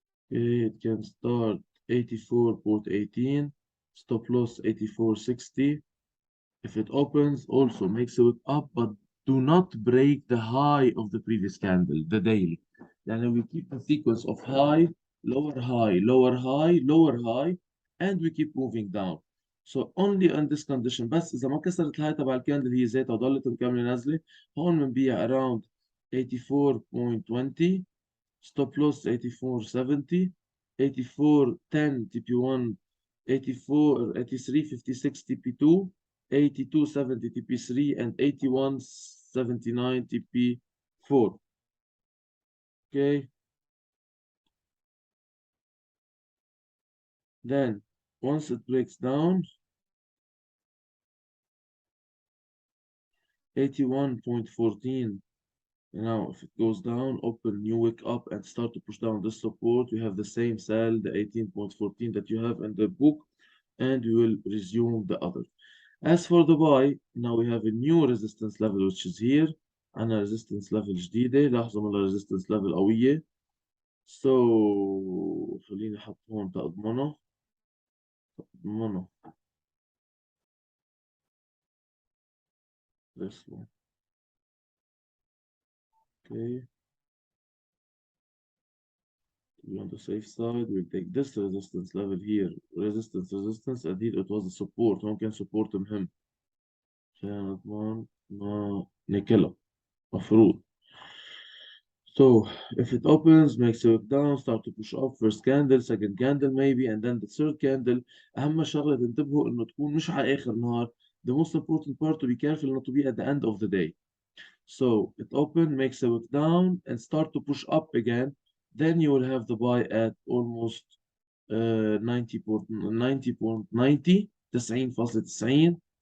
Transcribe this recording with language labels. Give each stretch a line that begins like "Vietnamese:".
English: Okay, it can start 84.18, stop loss 84.60. If it opens, also makes it up, but do not break the high of the previous candle, the daily. And we keep a sequence of high, lower high, lower high, lower high, and we keep moving down. So only on this condition.
Arabic: بس إذا ما كسرت الهاي تبع الكاندل هي ذاتها وضلت مكملة نازلة، هون بنبيع around 84.20.
English: Stop loss 84.70, 84.10 TP1, 83.56 TP2, 82.70 TP3, and 81.79 TP4. Okay. Then once it breaks down, 81.14. Now, if it goes down, open, you wake up and start to push down this support. You have the same sell, the 18.14 that you have in the book, and we will resume the other. As for the buy, now we have a new resistance level which is here.
Arabic: عنا resistance level جديدة. لاحظوا من resistance level قوية. So خليني أحط هون تأضمنه.
English: This one. Okay. To be on the safe side, we'll take this resistance level here. Resistance, and here it was a support.
Arabic: ممكن support مهم. عشان نضمن ما نكله. مفروض.
English: So if it opens, makes it down, start to push up, first candle, second candle maybe, and then the third candle.
Arabic: أهم شغلة تنتبهوا إنه تكون مش على آخر نهار.
English: The most important part to be careful not to be at the end of the day. So it open, makes a wick down, and start to push up again. Then you will have the buy at almost 90.90, 90.90.